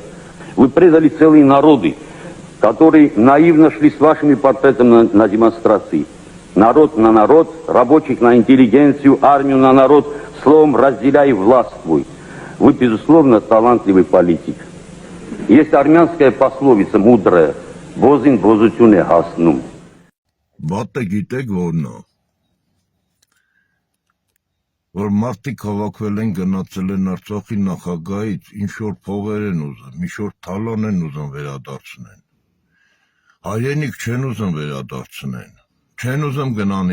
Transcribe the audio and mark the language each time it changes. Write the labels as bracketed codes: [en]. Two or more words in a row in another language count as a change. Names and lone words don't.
[ru] Вы предали целые народы, которые наивно шли с вашими портретами на демонстрации. Народ на народ, рабочих на интеллигенцию, армию на народ, словом, разделяй и властвуй. Вы, безусловно, талантливый политик. Есть армянская пословица мудрая [hy] «Բոզին բոզությունը հասնում». Բատը գիտեք որն է, որ մարդիկ հավաքվել են գնացել են Արցախի նախագահից, ինչ-որ փողեր են ուզում, ինչ-որ թալան են ուզում վերադարձնեն, հայրենիք չեն ուզում վերադարձնեն, չեն ուզում գնան